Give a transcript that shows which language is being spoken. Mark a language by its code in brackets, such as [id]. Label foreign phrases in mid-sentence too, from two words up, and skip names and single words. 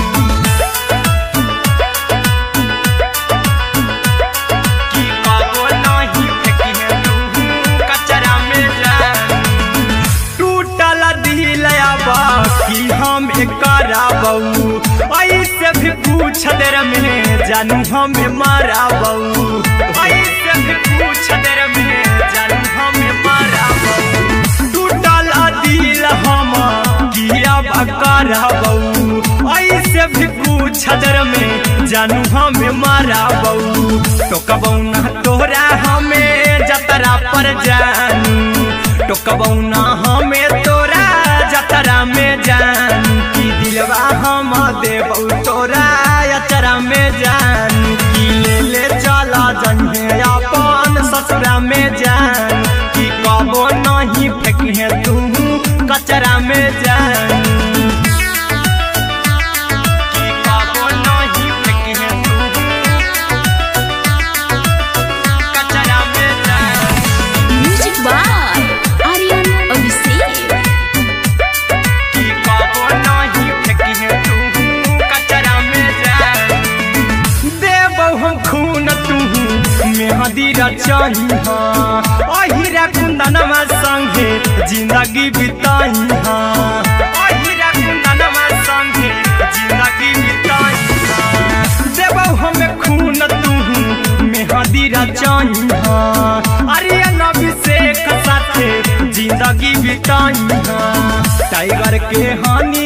[anp] की कबो नहीं फेंकी तू कचरा में जान टूटल दिल बाकी हम कराबौ ऐसे भी पूछ देर में जानू हमें माराबौ ऐसे भी पूछ देर में जानू हमें माराबौ टूटल दिल हम किया कराबौ ऐसे भी पूछ देर में जानू हमें माराबौ टोकबौ ना तोरा हमें जतरा पर जानू टोकबौ ना हमें तोरा जतरा में जान की दिलवा हम देबौ तोरा अचरा में जान की ले चला जइहे अपन ससुरा में जान की कबो नहीं फेंकी तू कचरा में जान की कबो नहीं फेंकी तू कचरा में जान [en] music by [anp] आर्यन अभिषेक की कबो नहीं फेंकी तू कचरा में जान देबौ हम खून तू मेहदी रचही अहिरा कुंदनमा संगे जिंदगी बिताई अहिरा कुंदनमा संगे जिंदगी बिताई देबौ हमें खून तू मेहदी रचही आर्यन अभिषेक साथे जिंदगी जिंदगी बिताई टाइगर के हानि